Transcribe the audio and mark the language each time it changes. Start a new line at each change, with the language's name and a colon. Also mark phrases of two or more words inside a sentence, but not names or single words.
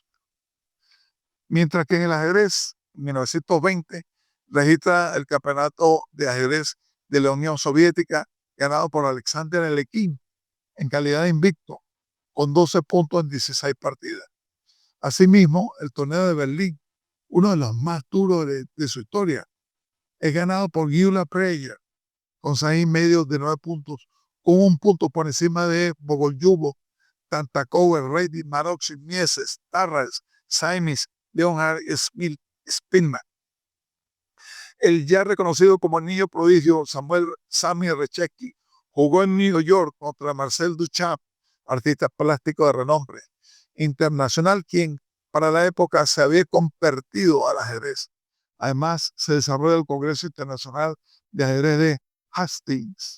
Spanish: Mientras que en el ajedrez, en 1920, registra el campeonato de ajedrez de la Unión Soviética, ganado por Alexander Alekhine en calidad de invicto, con 12 puntos en 16 partidas. Asimismo, el torneo de Berlín, uno de los más duros de su historia, es ganado por Gyula Prager, con 6,5 de 9 puntos, con un punto por encima de Bogolyubov, Tantakower, Reddy, Maroczy, Mieses, Tarras, Saimis, Leonhard, Spillman. El ya reconocido como niño prodigio Sami Rechecki jugó en New York contra Marcel Duchamp, artista plástico de renombre internacional, quien para la época se había convertido al ajedrez. Además, se desarrolla el Congreso Internacional de Ajedrez de Hastings.